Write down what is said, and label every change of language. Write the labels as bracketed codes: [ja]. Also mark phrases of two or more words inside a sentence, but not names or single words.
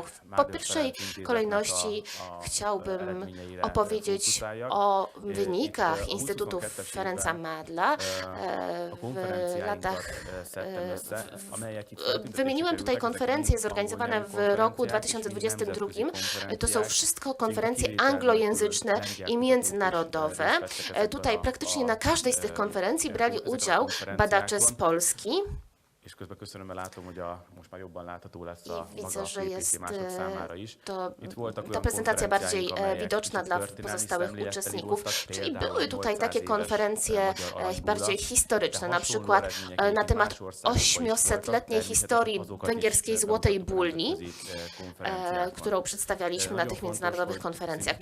[pl] Po pierwszej kolejności chciałbym opowiedzieć o wynikach Instytutu Ferenca Madla w latach. Wymieniłem tutaj konferencje zorganizowane w roku 2022. To są wszystko konferencje anglojęzyczne i międzynarodowe. Tutaj praktycznie na każdej z tych konferencji brali udział badacze z Polski. [hu] És közben köszönöm, látom, hogy most már jobban látható lesz a [pl] Widzę, że jest [hu] számára is. [pl] ta prezentacja bardziej widoczna dla pozostałych uczestników. Czyli były tutaj takie konferencje bardziej historyczne, na przykład na temat 800-letniej historii węgierskiej Złotej Bulli, którą przedstawialiśmy na tych międzynarodowych konferencjach.